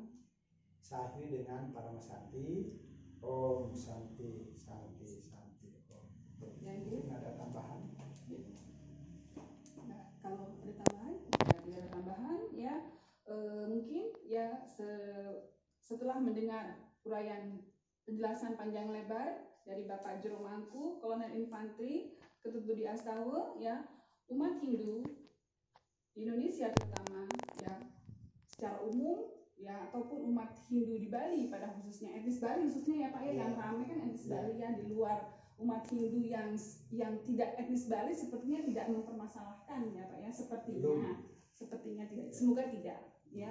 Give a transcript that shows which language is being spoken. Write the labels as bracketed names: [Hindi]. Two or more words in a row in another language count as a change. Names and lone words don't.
[Indonesian] Saya akhiri dengan Parama Santi. [Sanskrit] ॐ शान्ति शान्ति शान्ति ॐ. [Indonesian] Mungkin ada tambahan? Nah, kalau ada tambahan, tidak ada tambahan ya. Mungkin ya setelah mendengar uraian penjelasan panjang lebar dari Bapak Jero Mangku, Kolonel Infantri Ketut Budi Astawa, ya, umat Hindu di Indonesia terutama ya secara umum ya, ataupun umat Hindu di Bali pada khususnya, etnis Bali khususnya ya Pak ya, yang ramai kan etnis Bali ya, di luar umat Hindu yang tidak etnis Bali sepertinya tidak mempermasalahkan ya Pak ya, sepertinya tidak, semoga tidak ya.